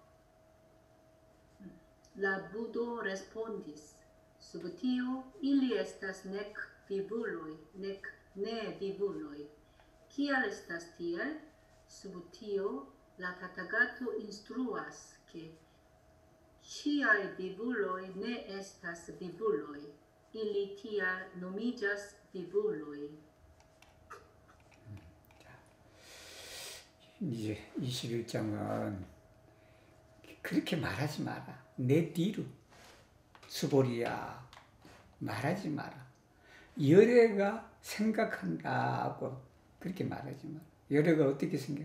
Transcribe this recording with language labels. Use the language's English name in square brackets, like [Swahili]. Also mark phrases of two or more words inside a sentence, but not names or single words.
[Esperanto] La Budo respondis: sub tio ili estas nek vivuloj, nek ne vivuloj. Kial estas tiel? Sub tio la Tathagato instruas ke ĉiaj vivuloj ne estas vivuloj, ili tial nomiĝas vivuloj. [Korean] 이제 21장은 그렇게 말하지 마라. 내 뒤로 수보리야 말하지 마라. 여래가 생각한다고 그렇게 말하지만 여래가 어떻게 생각?